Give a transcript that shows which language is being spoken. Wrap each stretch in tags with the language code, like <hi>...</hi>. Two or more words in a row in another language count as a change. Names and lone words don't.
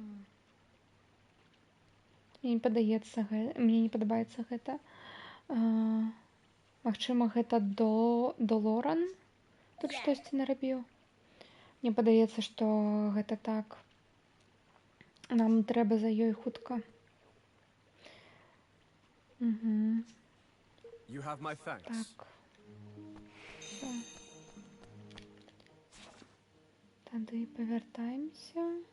<be>Мне не падабаецца гэта. Магчыма, гэта Долоран тут штосьці нарабіў. Мне падаецца, што гэта так. Нам трэба за ёй хутка.</be> <en>You have my thanks.</en> <be>Так. Тады павяртаемся.</be>